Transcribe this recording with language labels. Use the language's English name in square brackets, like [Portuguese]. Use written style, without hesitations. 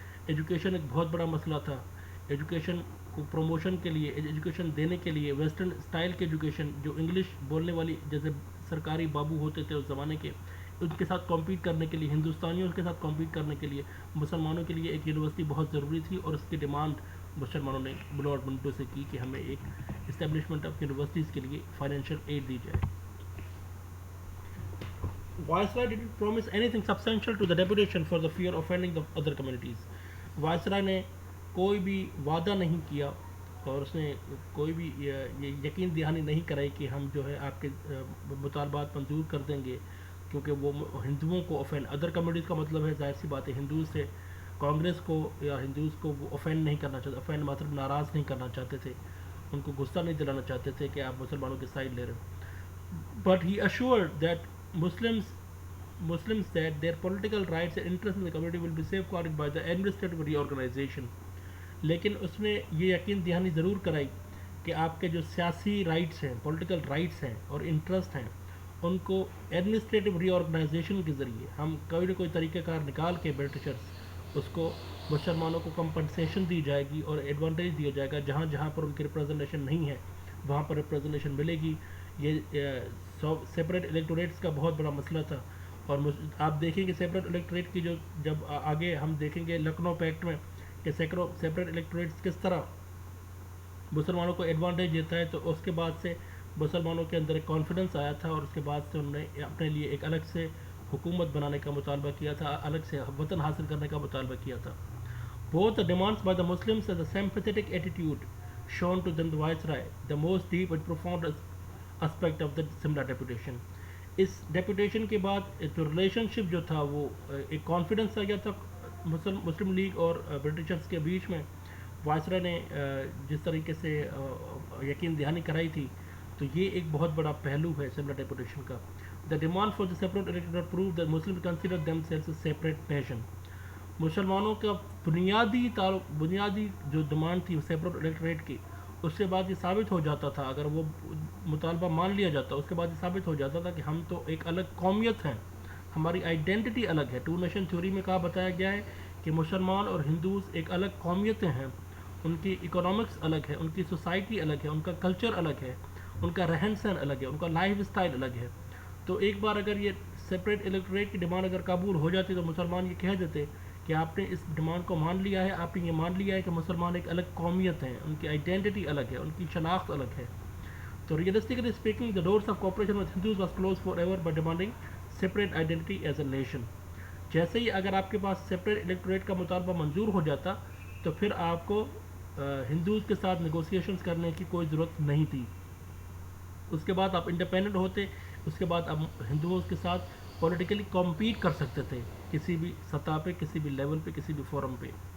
[Urdu] Education ایک بہت بڑا مسئلہ تھا. ایجوکیشن کو پروموشن کے لیے، ایجوکیشن دینے کے لیے، ویسٹرن اسٹائل کے ایجوکیشن، جو انگلش بولنے والی جیسے سرکاری بابو ہوتے تھے اس زمانے کے، ان کے ساتھ کمپیٹ کرنے کے لیے، ہندوستانیوں کے ساتھ کمپیٹ کرنے کے لیے مسلمانوں کے لیے ایک یونیورسٹی بہت ضروری تھی، اور اس کی ڈیمانڈ مسلمانوں نے لارڈ منٹو سے کی کہ ہمیں ایک اسٹیبلشمنٹ آف یونیورسٹیز کے لیے فائنینشیل ایڈ دی جائے. [English] Viceroy didn't promise anything substantial to the deputation for the fear of offending the other communities. [Urdu] Viceroy نے کوئی بھی وعدہ نہیں کیا اور اس نے کوئی بھی یہ یقین دہانی نہیں کرائی کہ ہم جو ہے آپ کے مطالبات منظور کر دیں گے، کیونکہ وہ ہندوؤں کو افینڈ، ادر کمیونٹیز کا مطلب ہے ظاہر سی بات ہے ہندوز سے، کانگریس کو یا ہندوز کو وہ افینڈ نہیں کرنا چاہتے، افینڈ مطلب ناراض نہیں کرنا چاہتے تھے، ان کو غصہ نہیں دلانا چاہتے تھے کہ آپ مسلمانوں کی سائڈ لے رہے ہو. [English] But he assured that Muslims that their political rights and interests in the community will be safeguarded by the administrative reorganization. [Urdu] لیکن اس نے یہ یقین دہانی ضرور کرائی کہ آپ کے جو سیاسی رائٹس ہیں، پولیٹیکل رائٹس ہیں اور انٹرسٹ ہیں، ان کو ایڈمنسٹریٹو ری آرگنائزیشن کے ذریعے ہم کوئی نہ کوئی طریقہ کار نکال کے برٹشرس اس کو مسلمانوں کو کمپنسیشن دی جائے گی اور ایڈوانٹیج دیا جائے گا. جہاں جہاں پر ان کی ریپرزنٹیشن نہیں ہے وہاں پر ریپرزنٹیشن ملے گی. یہ سیپریٹ الیکٹوریٹس کا بہت بڑا مسئلہ تھا، اور آپ دیکھیں کہ سیپریٹ الیکٹوریٹ کی جو جب آگے ہم دیکھیں گے لکھنؤ پیکٹ میں کہ سیپریٹ الیکٹوریٹس کس طرح مسلمانوں کو ایڈوانٹیج دیتا ہے، تو اس کے بعد سے مسلمانوں کے اندر ایک کانفیڈنس آیا تھا، اور اس کے بعد سے انہوں نے اپنے لیے ایک الگ سے حکومت بنانے کا مطالبہ کیا تھا، الگ سے وطن حاصل کرنے کا مطالبہ کیا تھا. [English] Both the demands by the Muslims and the sympathetic attitude shown to them the Viceroy, the most deep and profound aspect of the Simla deputation. [Urdu] اس deputation کے بعد جو ریلیشن شپ جو تھا وہ ایک کانفیڈنس آ گیا تھا مسلم لیگ اور برٹشرس کے بیچ میں. وائسرا نے جس طریقے سے یقین دہانی کرائی تھی، تو یہ ایک بہت بڑا پہلو ہے سملا ڈیپوٹیشن کا. [English] The demand for the separate electorate prove that Muslim consider themselves a separate nation. [Urdu] مسلمانوں کا بنیادی جو ڈیمانڈ تھی سیپریٹ الیکٹوریٹ کی، اس کے بعد یہ ثابت ہو جاتا تھا، اگر وہ مطالبہ مان لیا جاتا اس کے بعد یہ ثابت ہو جاتا تھا کہ ہم تو ایک الگ قومیت ہیں، ہماری آئیڈینٹی الگ ہے. ٹو نیشن تھیوری میں کہا بتایا گیا ہے کہ مسلمان اور ہندوز ایک الگ قومیتیں ہیں، ان کی اکنامکس الگ ہے، ان کی سوسائٹی الگ ہے، ان کا کلچر الگ ہے، ان کا رہن سہن الگ ہے، ان کا لائف اسٹائل الگ ہے. تو ایک بار اگر یہ سیپریٹ الیکٹوریٹ کی ڈیمانڈ اگر قبول ہو جاتی تو مسلمان یہ کہہ دیتے کہ آپ نے اس ڈیمانڈ کو مان لیا ہے، آپ نے یہ مان لیا ہے کہ مسلمان ایک الگ قومیت ہیں، ان کی آئیڈینٹی الگ ہے، ان کی شناخت الگ ہے. [English] تو realistically speaking the doors of cooperation with Hindus was closed forever by demanding separate identity as a nation. [Urdu] جیسے ہی اگر آپ کے پاس سیپریٹ الیکٹوریٹ کا مطالبہ منظور ہو جاتا تو پھر آپ کو ہندوز کے ساتھ نیگوسیشنز کرنے کی کوئی ضرورت نہیں تھی. اس کے بعد آپ انڈیپینڈنٹ ہوتے، اس کے بعد آپ ہندوؤں کے ساتھ پولیٹیکلی کمپیٹ کر سکتے تھے کسی بھی سطح پہ، کسی بھی لیول پہ، کسی بھی فورم پہ.